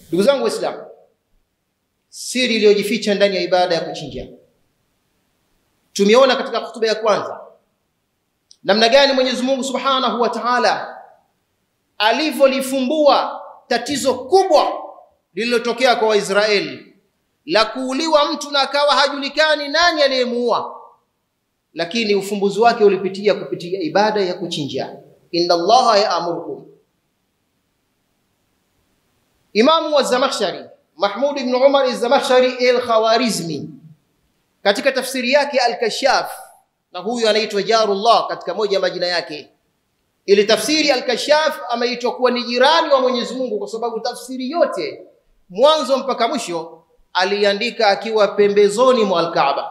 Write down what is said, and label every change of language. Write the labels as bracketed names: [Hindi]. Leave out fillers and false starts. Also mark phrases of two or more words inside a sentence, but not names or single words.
[Swahili] Ndugu zangu Waislamu, siri iliyojificha ndani ya ibada ya kuchinja tumeona katika hutuba ya kwanza namna gani Mwenyezi Mungu [Arabic] سبحانه وتعالى [Swahili] alivyolifumbua tatizo kubwa lililotokea kwa Waisraeli la kuuliwa mtu na akawa hajulikani nani aliyemuua, lakini ufumbuzi wake ulipitia kupitia ibada ya kuchinja. [Arabic] إن الله يأمركم. [Swahili] Imamu wa Zamakhshari Mahmud ibn Umar al-Zamakhshari al-Khawarizmi katika tafsiri yake Al-Kashaf, na huyu anaitwa Jarullah katika moja ya majina yake, ili tafsiri Al-Kashaf ameitwa kuwa ni jirani wa Mwenyezi Mungu kwa sababu tafsiri yote mwanzo mpaka mwisho aliandika akiwa pembezoni mwa Al-Kaaba.